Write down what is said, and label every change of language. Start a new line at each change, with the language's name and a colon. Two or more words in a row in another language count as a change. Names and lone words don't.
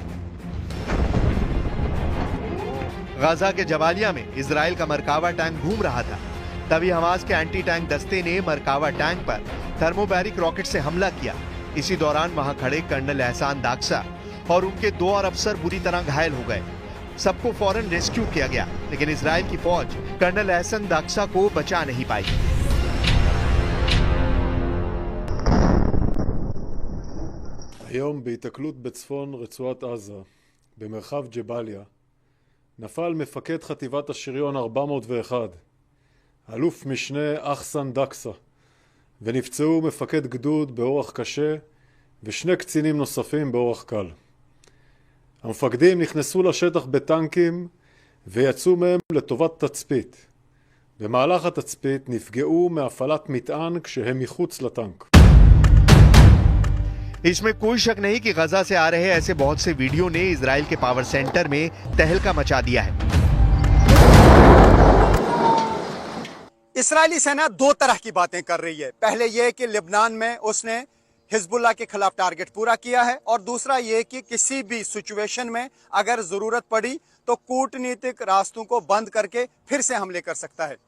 Hindi: गाजा के जबालिया में इजराइल का मरकावा टैंक घूम रहा था, तभी हमास के एंटी टैंक दस्ते ने मरकावा टैंक पर थर्मोबैरिक रॉकेट से हमला किया। इसी दौरान वहां खड़े कर्नल एहसान दाक्सा और उनके 2 और अफसर बुरी तरह घायल हो गए। सबको फौरन रेस्क्यू किया गया, लेकिन इजराइल की फौज कर्नल एहसन दाक्सा को बचा नहीं पाई।
Hebrew: היום בהיתקלות בצפון רצועת עזה, במרחב ג'באליה, נפל מפקד חטיבת השריון 401, אלוף משנה אחסן דקסה, ונפצעו מפקד גדוד באורח קשה ושני קצינים נוספים באורח קל. המפקדים נכנסו לשטח בטנקים ויצאו מהם לטובת תצפית. במהלך התצפית נפגעו מהפעלת מטען כשהם מחוץ לטנק.
Hindi: इसमें कोई शक नहीं कि गजा से आ रहे ऐसे बहुत से वीडियो ने इजराइल के
English: power center
Hindi: में तहलका मचा दिया है। इस्राएली सेना 2 तरह की बातें कर रही है। पहले यह कि लेबनान में उसने हिजबुल्लाह के खिलाफ टारगेट पूरा किया है, और दूसरा यह कि किसी भी सिचुएशन में अगर जरूरत पड़ी तो कूटनीतिक रास्तों को बंद करके फिर से हमले कर सकता है।